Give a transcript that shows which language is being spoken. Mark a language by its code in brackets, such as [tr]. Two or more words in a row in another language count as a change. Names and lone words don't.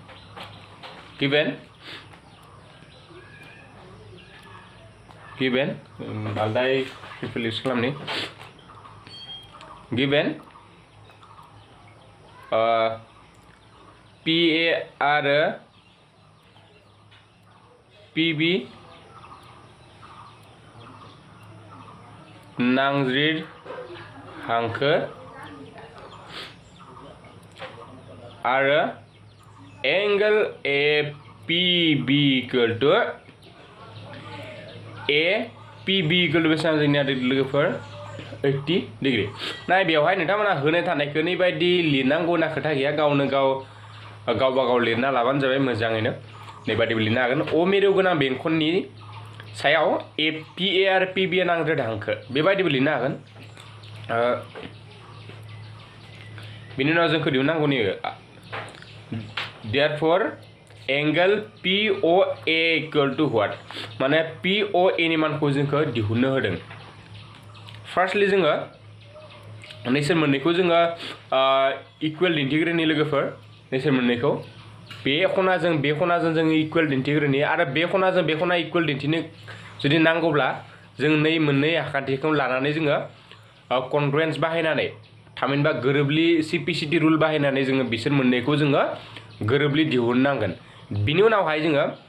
[brx] गिभेन आलदाय प्रिपेलिस खालामनि गिभेन PA आरो PB नांज्रेद हांखो आरो [en] angle APB equal to APB equal to [brx] बेसेबां जोंनिया लोगोफोर 80 डिग्री नाय बेवहाय नोंथांमोना होनाय थानायखौ नै बायदि लिरनांगौ होनना खोथा गैया गावनो गावबा गाव लिरना लाबानो जाबाय मोजाङैनो नै बायदिबो लिरनो हागोन अ मिरु गोनां बेंखननि सायाव PA आरो PB नांज्रेद हांखो बेबायदिबो लिरनो हागोन बिनि उनाव जोंखौ दिहुननांगौ नि [en] therefore angle POA equal to what [brx] माने POA नि मानखौ जोंखौ दिहुननो होदों फार्स्टलि जोङो नैसोर मोननैखौ जोङो इक्वल दिन्थिग्रोनि लोगोफोर नैसोर मोननैखौ बे खनाजों जों इक्वल दिन्थिग्रोनि आरो बे खनाजों बे खना इक्वल दिन्थिनो जुदि नांगौब्ला जों नै मोननै आखान्थिखौ लानानै जोङो कनग्रुएन्स बाहायनानै थामहिनबा गोरोबलि CPCT रुल बाहायनानै जोङो बिसोर मोननैखौ जोङो गोरोबलि दिहुननांगोन बिनि उनावहाय जोङो